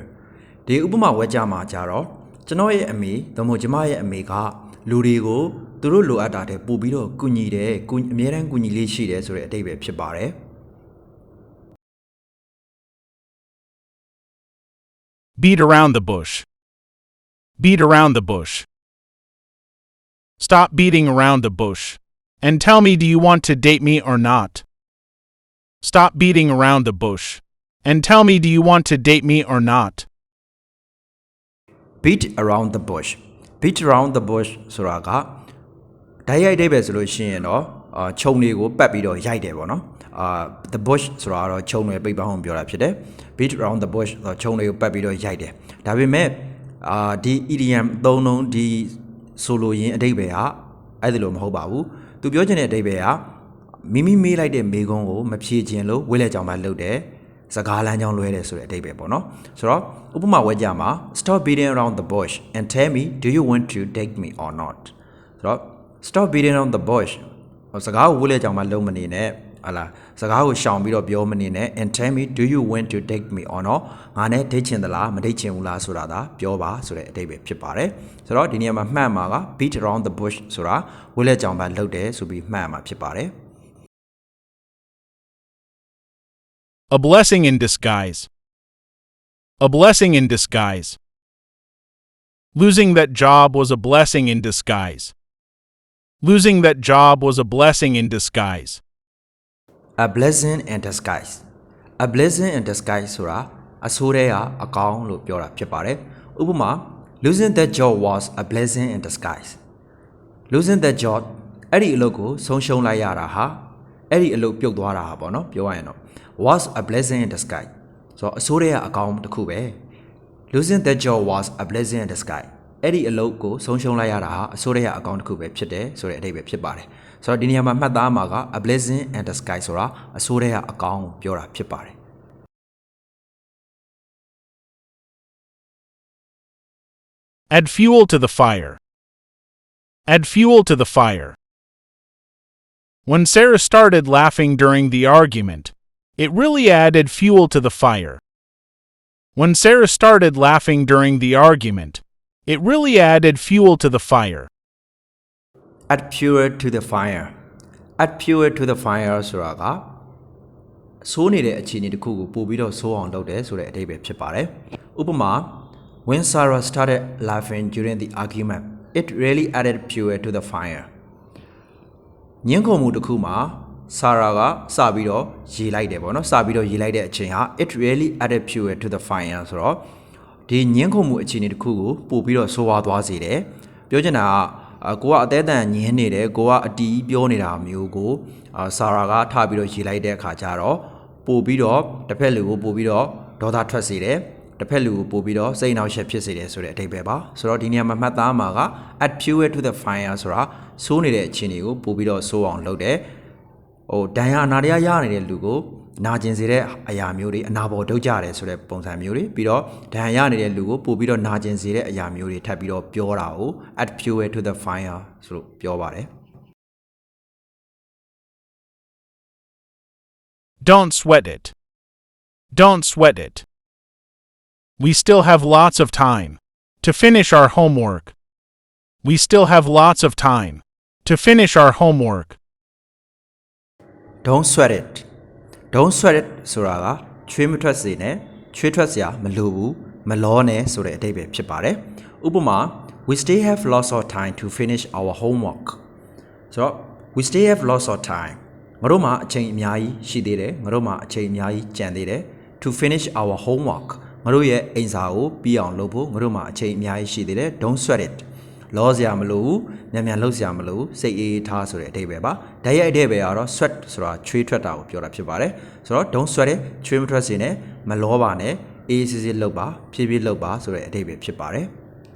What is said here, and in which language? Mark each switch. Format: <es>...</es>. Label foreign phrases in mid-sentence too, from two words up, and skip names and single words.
<my>ဒီဥပမာဝေကြမှာကြတော့ကျွန်တော်ရဲ့အမေသို့မဟုတ်ကျမရဲ့အမေကလူတွေကိုသူတို့လိုအပ်တာတဲ့ပို့ပြီးတော့ကူညီတယ်အများတန်းကူညီလေးရှိတယ်ဆိုတဲ့အဓိပ္ပာယ်ဖြစ်ပါတယ်</my> <en>Beat around the bush. Beat around the bush. Stop beating around the bush and tell me, do you want to date me or not? Stop beating around the bush and tell me, do you want to date me or not? Beat around the bush. Beat around the bush</en> <my>ဆိုတာကဓာတ်ရိုက်အဓိပ္ပာယ်ဆိုလို့ရှိရင်တော့ခြုံတွေကိုပတ်ပြီးတော့ရိုက်တယ်ပေါ့နော်</my> <en>the bush</en> <my>ဆိုတာတော့ခြုံတွေပိတ်ပေါင်းပြောတာဖြစ်တယ်</my> <en>beat around the bush</en> <my>ဆိုတော့ခြုံတွေကိုပတ်ပြီးတော့ရိုက်တယ်ဒါပေမဲ့ဒီ idiom သုံးလုံးဒီဆိုလိုရင်းအဓိပ္ပာယ်ကအဲ့ဒီလိုမဟုတ်ပါဘူးသူပြောချင်တဲ့အဓိပ္ပာယ်ကမိမိမေးလိုက်တဲ့မေးခွန်းကိုမဖြေခြင်းလို့ဝိလက်ကြောင်မှလုပ်တယ်စကားလ မ်းကြောင်းလွဲတယ်ဆိုတဲ့အဓိပ္ပာယ်ပေါ့နော်ဆိုတော့ဥပမာဝေကြမှာ</my> <en>stop beating around the bush and tell me do you want to date me or not</en> <my>ဆိုတော့</my> <en>stop beating around the bush</en> <my>စကားကိုဝိလက်ကြောင်မှလုံးမနေနဲ့ဟာလားစကားကိုရှောင်ပြီးတော့ပြောမနေနဲ့</my> <en>and tell me do you want to date me or not</en> <my>ငါနဲ့ date ချင်သလားမ date ချင်ဘူးလားဆိုတာဒါပြောပါဆိုတဲ့အဓိပ္ပာယ်ဖြစ်ပါတယ်ဆိုတော့ဒီနေရာမှာမှတ်မှာက</my> <en>beat around the bush</en> <my>ဆိုတာဝိလက်ကြောင်မှလုပ်တယ်ဆိုပြီးမှတ်မှာဖြစ်ပါတယ်</my> <en>A blessing in disguise. A blessing in disguise. Losing that job was a blessing in disguise. Losing that job was a blessing in disguise. A blessing in disguise. A blessing in disguise</en> <my>ဆိုတာအဆိုးထဲကအကောင်းလို့ပြောတာဖြစ်ပါတယ်။ဥပမာ</my> <en>losing that job was a blessing in disguise. Losing that job</en> <my>အဲ့ဒီအလုပ်ကိုဆုံးရှုံးလိုက်ရတာဟာအဲ့ဒီအလုပ်ပြုတ်သွားတာဟာပေါ့နော်ပြောရရင်တော့</my> <en>was a blessing in disguise.</en> <my>ဆိုတော့အဆိုးထဲကအကောင်းတစ်ခုပဲ</my> <en>Losing that job was a blessing in disguise.</en> <my>အဲ့ဒီအလုပ်ကိုဆုံးရှုံးလိုက်ရတာဟာအဆိုးထဲကအကောင်းတစ်ခုပဲဖြစ်တယ်ဆိုတဲ့အဓိပ္ပာယ်ဖြစ်ပါတယ်။ဆိုတော့ဒီနေရာမှာမှတ်သားမှာက a blessing in disguise ဆိုတာအဆိုးထဲကအကောင်းကိုပြောတာဖြစ်ပါတယ်။</my> <en>Add fuel to the fire. Add fuel to the fire. When Sarah started laughing during the argument, it really added fuel to the fire. When Sarah started laughing during the argument, it really added fuel to the fire. Add fuel to the fire. Add fuel to the fire</en> <my>ဆိုတာကဆိုးနေတဲ့အခြေအနေတစ်ခုကိုပို့ပြီးတော့ဆိုးအောင်လုပ်တယ်ဆိုတဲ့အဓိပ္ပာယ်ဖြစ်ပါတယ်။ဥပမာ</my> <en>When Sarah started laughing during the argument, it really added fuel to the fire.</en> <my>ညှင်းခုန်မှုတစ်ခုမှာ Sarah ကစပြီးတော့ရေလိုက်တယ်ပေါ့နော်။စပြီးတော့ရေလိုက်တဲ့အချိန်ဟာ</my> <en>it really added fuel to the fire</en> <my>ဆိုတော့ဒီညှင်းခုန်မှုအခြေအနေတစ်ခုကိုပို့ပြီးတော့ဆိုးဝါးသွားစေတယ်။ ပြောချင်တာကကိုကအသေးအတန်ညင်းနေတယ်ကိုကအတီးပြောနေတာမျိုးကိုSarah ကထားပြီးတော့ရေလိုက်တဲ့အခါကျတော့ပို့ပြီးတော့တစ်ဖက်လူကိုပို့ ပြီးတော့ဒေါသထွက်စေတယ်။တစ်ဖက်လူကိုပို့ပြီးတော့စိတ်နှောက်ယှက်ဖြစ်စေတယ်ဆိုတဲ့အဓိပ္ပာယ်ပါဆိုတော့ဒီနေရာမှာမှတ်သားမှာက</my> <en>add fuel to the fire</en> <my>ဆိုတာဆိုးနေတဲ့အခြေအနေကိုပို့ပြီးတော့ဆိုးအောင်လုပ်တယ်ဟိုဒဏ်ရာအနာတရားရနေတဲ့လူကိုနာကျင်စေတဲ့အရာမျိုးတွေအနာပေါ်ဒုတ်ကြတယ်ဆိုတဲ့ပုံစံမျိုးတွေပြီးတော့ဒဏ်ရာရနေတဲ့လူကိုပို့ပြီးတော့နာကျင်စေတဲ့အရာမျိုးတွေထပ်ပြီးတော့ပြောတာကို</my> <en>add fuel to the fire</en> <my>ဆိုလို့ပြောပါတယ်</my> <en>Don't sweat it. Don't sweat it. We still have lots of time to finish our homework. We still have lots of time to finish our homework. Don't sweat it. Don't sweat it</en> <my>ဆိုတာကချွေးမထွက်စေနဲ့ချွေးထွက်စရာမလိုဘူးမလောနဲ့ဆိုတဲ့အဓိပ္ပာယ်ဖြစ်ပါတယ်ဥပမာ</my> <en>We still have lots of time to finish our homework. So we still have lots of time.</en> <my>ငါတို့မှာအချိန်အများကြီးရှိသေးတယ်ငါတို့မှာအချိန်အများကြီးကျန်သေးတယ်</my> <en>to finish our homework</en> <my>ငါတို့ရဲ့အိမ်စာကိုပြီးအောင်လုပ်ဖို့ငါတို့မှာအချိန်အများကြီးရှိသေးတယ်</my> <en>Don't sweat it</en> <my>လောစရာမလိုဘူးမြန်မြန်လုပ်စရာမလိုဘူးစိတ်အေးထားဆိုတဲ့အဓိပ္ပာယ်ပါဓာတ်ရိုက်အဓိပ္ပာယ်ကတော့ sweat ဆိုတာချွေးထွက်တာကိုပြောတာဖြစ်ပါတယ်ဆိုတော့</my> <en>Don't sweat it</en> <my>ချွေးမထွက်စေနဲ့မလောပါနဲ့အေးစစ်စစ်လုပ်ပါဖြည်းဖြည်းလုပ်ပါဆိုတဲ့အဓိပ္ပာယ်ဖြစ်ပါတယ်</my>